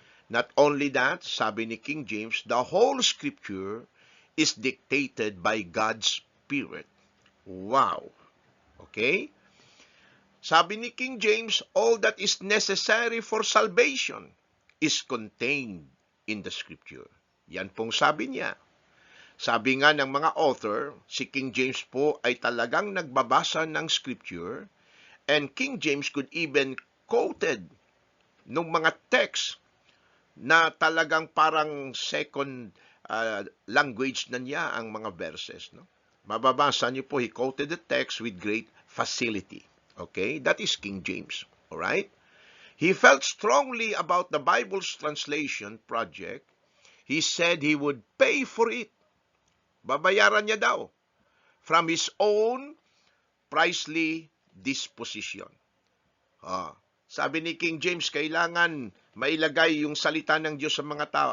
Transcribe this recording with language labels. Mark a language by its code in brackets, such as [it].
[en] Not only that, [tl] sabi ni [en] King James, the whole scripture is dictated by God's Spirit. Wow! Okay? [tl] Sabi ni [en] King James, all that is necessary for salvation is contained in the scripture. [tl] Yan pong sabi niya. Sabi nga ng mga author, si King James po ay talagang nagbabasa ng scripture, [en] and King James could even quoted [tl] ng mga text na talagang parang second language na niya ang mga verses. No? Mababasa niyo po, [en] he quoted the text with great facility. Okay? That is King James. Alright? He felt strongly about the Bible's translation project. He said he would pay for it. [tl] Babayaran niya daw [en] from his own pricely disposition. [tl] Sabi ni King James, kailangan mailagay yung salita ng Diyos sa mga tao.